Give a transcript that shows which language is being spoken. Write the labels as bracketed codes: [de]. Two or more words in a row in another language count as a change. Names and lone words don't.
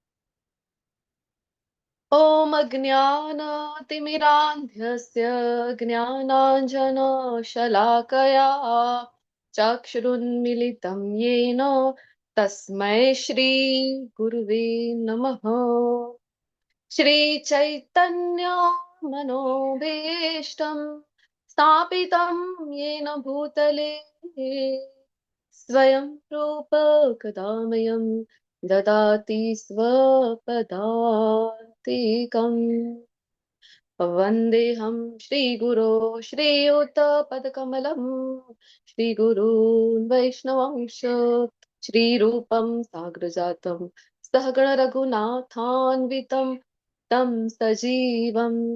[sa] ઓમ અજ્ઞાનતિમિરાન્ધસ્ય જ્ઞાનાંજનશલાકયા ચક્ષુરુન્મિલિतं येन તસ્मै શ્રી ગુરુવે નમઃ. શ્રી ચૈતન્ય મનોભીષ્ટમ સ્થાપિतं येन भूतले स्वयं रूप कदामयं ददाति स्वपदान्तिकम्. वन्देऽहं श्रीगुरो श्रीयुतपदकमलं श्रीगुरून् वैष्णवांश श्रीरूपं साग्रजातं सहगण रघुनाथान्वितं तं सजीवं